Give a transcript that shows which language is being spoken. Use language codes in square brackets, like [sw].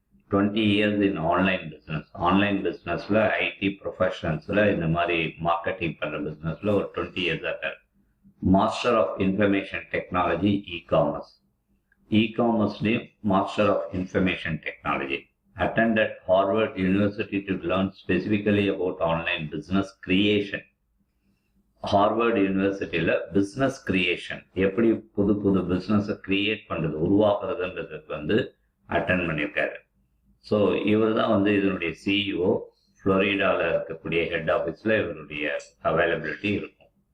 [ta] 20 years in online பிஸ்னஸில் ID ப்ரொஃபஷனல்ஸில் இந்த மாதிரி மார்க்கெட்டிங் பண்ணுற பிஸ்னஸில் ஒரு 20 இயர்ஸாக இருக்கார். [en] Master of information technology, இகாமர்ஸ்லேயும் master of information technology. Attended Harvard University to learn specifically about online business creation. [ta] Harvard யூனிவர்சிட்டியில் பிஸ்னஸ் கிரியேஷன், எப்படி புது பிஸ்னஸை கிரியேட் பண்ணுறது, உருவாக்குறதுன்றதுக்கு வந்து அட்டென்ட் பண்ணியிருக்காரு. ஸோ இவர் தான் வந்து இதனுடைய சிஇஓ. ஃப்ளோரிடாவில் இருக்கக்கூடிய ஹெட் ஆஃபீஸில் இவருடைய அவைலபிலிட்டி இருக்கும்.